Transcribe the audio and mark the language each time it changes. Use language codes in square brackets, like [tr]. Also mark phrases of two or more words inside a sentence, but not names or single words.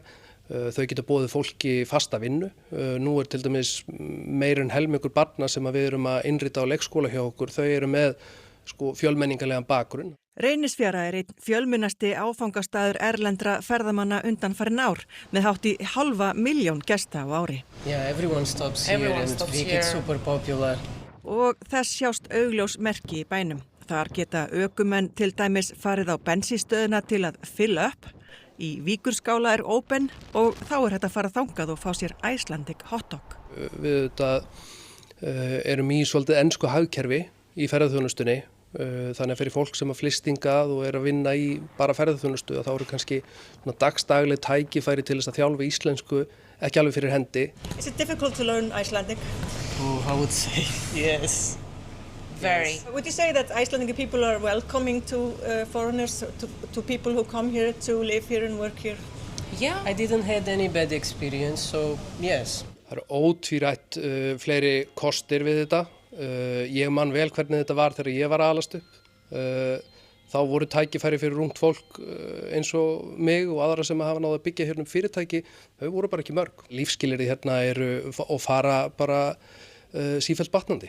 [is] Þau geta boðið fólki fasta vinnu. Nú til dæmis meir en helmingur barna sem við erum að innrita á leikskóla hjá okkur, þau eru með fjölmenningalegan bakgrunn. Reynisfjara einn fjölmennasti áfangastaður erlendra ferðamanna undanfarin ár með hátt í 500.000 gesta á ári. [en] Yeah, everyone stops here and Vík is super popular. [is] Og þess sjást augljós merki í bænum. Þar geta ökumenn til dæmis farið á bensínstöðina til að fylla upp. Í Víkurskála open og þá hægt að fara þangað og fá sér [en] Icelandic hotdog. [is] Við erum í svolítið ensku hagkerfi í ferðaþjónustunni, þannig að fyrir fólk sem flyst hingað og að vinna í bara ferðaþjónustu þá eru kannski dagsdagleg tækifæri til þess að þjálfa íslensku ekki alveg fyrir hendi. [en] Is it difficult to learn Icelandic? Oh, I would say yes. Very. Would you say that Icelandic people are welcoming to foreigners, to people who come here to live here and work here? Yeah. I didn't have any bad experience, so yes. [is] Það ótvírætt fleiri kostir við þetta. Ég man vel hvernig þetta var þegar ég var að alast upp. Þá voru tækifæri fyrir ungt fólk eins og mig og aðra sem hafa náð að byggja hérna fyrirtæki, þau voru bara ekki mörg. Lífsskilyrði hérna eru og fara bara sífellt batnandi.